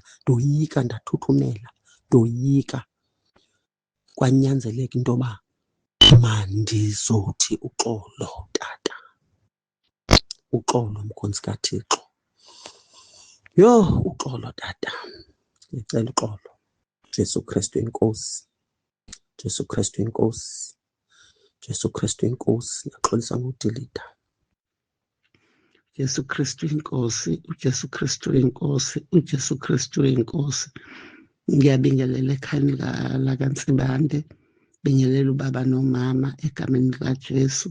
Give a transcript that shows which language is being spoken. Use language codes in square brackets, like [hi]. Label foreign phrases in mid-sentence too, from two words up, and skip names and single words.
[xh] Ndoyika, ndathuthumela, ndoyika. Kwanyanzeleka into yoba mandizothi uxolo tata, uxolo mkhonzi kaThixo. Yho, uxolo tata, ndicela uxolo. Jesu Kristu inkosi, Jesu Kristu inkosi, Jesu Kristu inkosi. Ndiyaxolisa ngokudilida. Jesu Kristu inkosi, uJesu Kristu inkosi, uJesu Kristu inkosi. [zu] Ngiyabingelela ekhayeni lakaNtsibande, bingelela ubaba nomama egameni likaJesu.